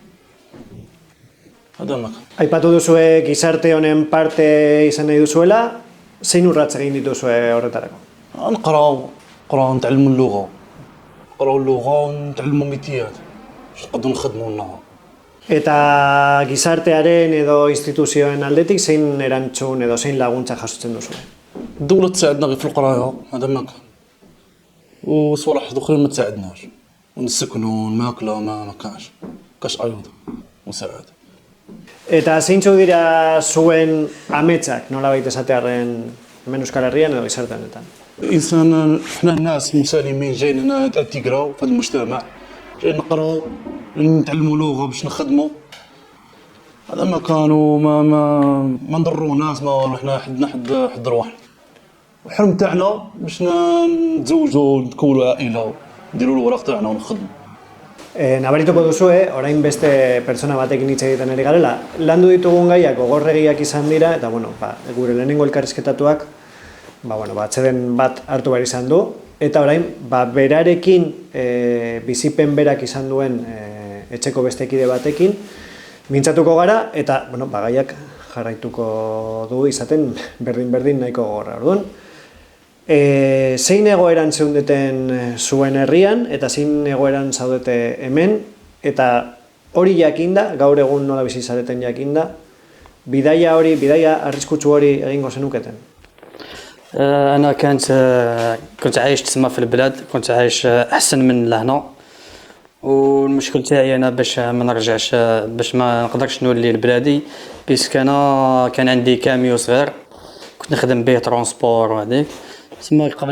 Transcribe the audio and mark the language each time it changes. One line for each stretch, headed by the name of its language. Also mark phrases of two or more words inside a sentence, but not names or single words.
Arabic: هذا ما كان.
Basque: Aipatu duzue gizarte honen parte izan nahi duzuela, zein urrats egin dituzue horretarako?
Arabic: نقراو نتعلموا اللغه. نقراو اللغه ونتعلموا ميتيات. باش نقدروا نخدموا النهار.
Basque: Eta gizartearen edo instituzioen aldetik zein erantzun edo zein laguntza jasotzen duzue?
Arabic: الدولة تساعدنا غير في القراية هذا ما كان وصوالح أخرين ما تساعدناش ونسكنوا الماكلة ما كاش أيضا مساعدة.
Basque: Eta zeintzuk dira zuen ametsak, nolabait esatearren hemen Euskal Herrian edo gizarte honetan?
Arabic: الإنسان إحنا الناس مسالمين جايين هنا تيقراو في هذا المجتمع جايين نقراو نتعلموا لغة باش نخدموا هذا ما كانوا ما نضروا ناس ما احنا حد رواحنا. الحلم تاعنا باش نتزوجوا نكونوا عائلة نديروا الوراق تاعنا ونخدموا.
Basque: Nabarituko duzue, orain beste pertsona batekin hitz egiten ari garela, landu ditugun gaiak gogorregiak izan dira, eta gure lehenengo elkarrizketatuak atseden bat hartu behar izan du, eta orain berarekin bizipen berak izan duen etxeko bestekide batekin mintzatuko gara, eta gaiak jarraituko du izaten berdin nahiko gogorra. Orduan, zein egoeran zeundeten zuen herrian eta zein egoeran zaudete hemen, eta hori jakinda, gaur egun nola bizi zareten jakinda, bidaia arriskutsu hori egingo zenuketen?
Arabic: أنا كنت عايش تسمى في البلاد، كنت عايش أحسن من لهنا، والمشكل تاعي أنا باش ما نرجعش باش ما نقدرش نولي لبلادي بيسك أنا كان عندي كاميو صغير كنت نخدم به ترونسبور وهذيك تسمى قبل